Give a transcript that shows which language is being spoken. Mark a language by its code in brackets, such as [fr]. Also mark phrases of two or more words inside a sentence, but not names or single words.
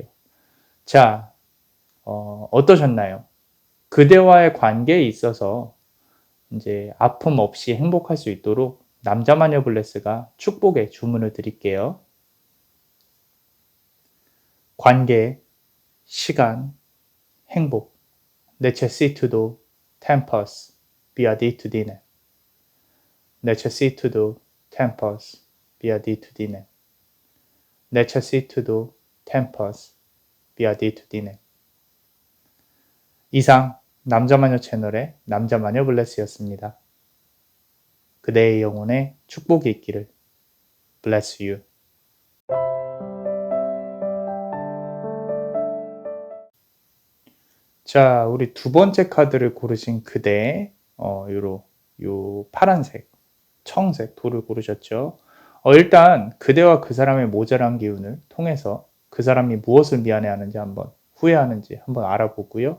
[ko] 자, 어떠셨나요? 그대와의 관계에 있어서 이제 아픔 없이 행복할 수 있도록 남자마녀 블레스가 축복의 주문을 드릴게요. 관계, 시간, 행복. [la] Necessito tempus beatitudine. Necessito tempus beatitudine. Necessito tempus beatitudine. [ko] 이상 남자마녀 채널의 남자마녀 블레스였습니다. 그대의 영혼에 축복이 있기를. [en] Bless you. [ko] 자, 우리 두 번째 카드를 고르신 그대, 요 파란색, 청색 돌을 고르셨죠. 일단 그대와 그 사람의 모자란 기운을 통해서 그 사람이 무엇을 미안해하는지 한번, 후회하는지 한번 알아보고요.